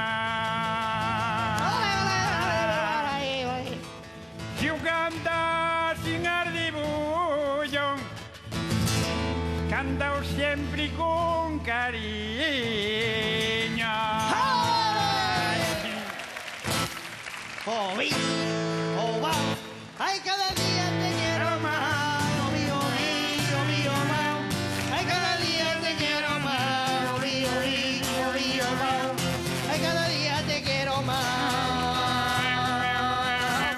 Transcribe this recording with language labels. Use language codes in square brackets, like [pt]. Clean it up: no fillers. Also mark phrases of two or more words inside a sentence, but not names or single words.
[gl] Si o canta sin ardibullo, canta sempre con cariño. Oh, vi, oh, va. [es] Ay, cada día te quiero más. Oh, mío, más. Ay, cada día te quiero más. Oh, mío, más. Ay, cada día te quiero más.